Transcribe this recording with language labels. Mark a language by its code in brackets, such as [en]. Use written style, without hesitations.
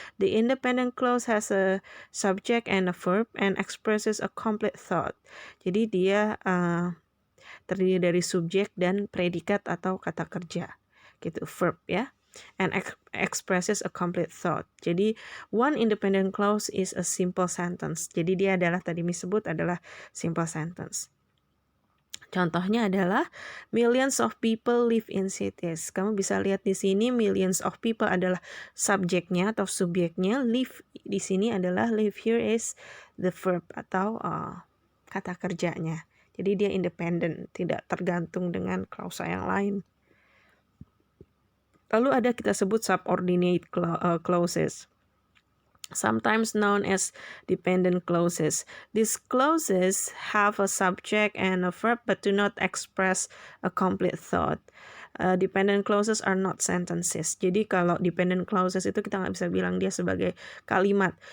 [en] The independent clause has a subject and a verb and expresses a complete thought. [id] Jadi dia terdiri dari subjek dan predikat atau kata kerja gitu, verb ya, [en] and expresses a complete thought. [id] Jadi [en] one independent clause is a simple sentence. [id] Jadi dia adalah tadi disebut adalah simple sentence. Contohnya adalah [en] millions of people live in cities. [id] Kamu bisa lihat di sini millions of people adalah subjeknya atau subjeknya. Live di sini adalah [en] live here is the verb [id] atau kata kerjanya. Jadi dia independent, tidak tergantung dengan klausa yang lain. Lalu ada kita sebut [en] subordinate clauses, sometimes known as dependent clauses. These clauses have a subject and a verb but do not express a complete thought. Dependent clauses are not sentences. [id] Jadi kalau dependent clauses itu kita nggak bisa bilang dia sebagai kalimat.